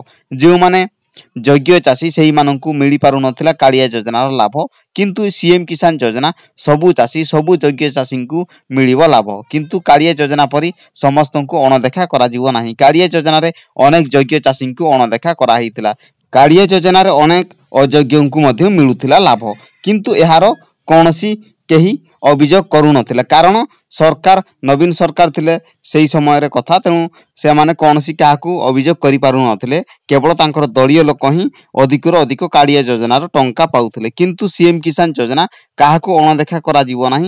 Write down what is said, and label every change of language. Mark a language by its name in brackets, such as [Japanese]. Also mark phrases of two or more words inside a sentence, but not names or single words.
[Odia] ଯେ ମାନେ ଯୋଗ୍ୟ ଚାଷୀ ସେହି ମାନଙ୍କୁ ମିଳି ପାରୁ ନଥିଲା କାଳିଆ ଯୋଜନାର ଲାଭ, କିନ୍ତୁ ସିଏମ କିଷାନ ଯୋଜନା ସବୁ ଚାଷୀ ସବୁ ଯୋଗ୍ୟ ଚାଷୀ କୋ ମିଳିବୋ ଲାଭ। କିନ୍ତୁ କାଳିଆ ଯୋଜନା ପରି ସମସ୍ତ କୋ ଅଣଦେଖା କରା ଯିବ ନାହିଁ। କାଳିଆ ଯୋଜନା ରେ ଅନେକ ଯୋଗ୍ୟ ଚାଷୀ କୋ ଅଣଦେଖା କରା ହୋଇଥିଲା। କାଳିଆ ଯୋଜନା ରେ ଅନେକ ଅଯୋଗ୍ୟ କୋ ମଧ୍ୟ ମିଳୁଥିଲା ଲାଭ, କିନ୍ତୁ ଏହାର କେଉଁସି କେହି ଅଭିଯୋଗ କରୁନଥିଲେ, କାରଣ ସରକାର ନବୀନ ସରକାର ଥିଲେ ସେଇ ସମୟରେ କଥା। ତେଣୁ ସେମାନେ କୌଣସି କାହାକୁ ଅଭିଯୋଗ କରିପାରୁନଥିଲେ, କେବଳ ତାଙ୍କର ଦଳୀୟ ଲୋକ ହିଁ ଅଧିକରୁ ଅଧିକ କାଳିଆ ଯୋଜନାର ଟଙ୍କା ପାଉଥିଲେ। କିନ୍ତୁ ସିଏମ୍ କିଷାନ ଯୋଜନା କାହାକୁ ଅଣଦେଖା କରାଯିବ ନାହିଁ।